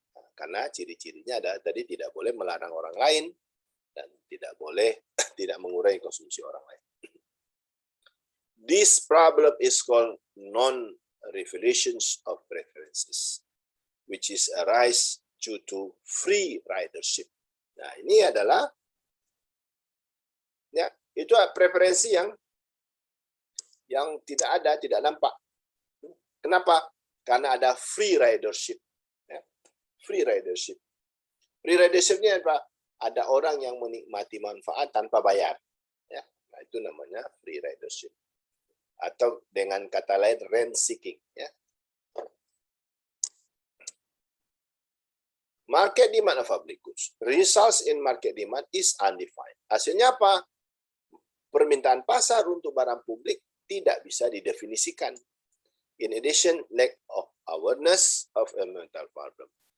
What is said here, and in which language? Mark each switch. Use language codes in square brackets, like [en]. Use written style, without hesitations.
[id] Nah, karena ciri-cirinya ada tadi tidak boleh melarang orang lain dan tidak boleh tidak mengurangi konsumsi orang lain. [en] This problem is called non-revelations of preferences, which is arise due to free ridership. [id] Nah, ini adalah ya, itu preferensi yang tidak ada, tidak nampak. Kenapa? Karena ada free ridership. Ya, free ridership. Free ridership-nya apa? Ada orang yang menikmati manfaat tanpa bayar. Ya, nah, itu namanya free ridership. Atau dengan kata lain rent seeking. Ya. [en] Market demand of public goods. Results in market demand is undefined. [id] Hasilnya apa? Permintaan pasar untuk barang publik tidak bisa didefinisikan. [en] In addition, lack of awareness of environmental problem.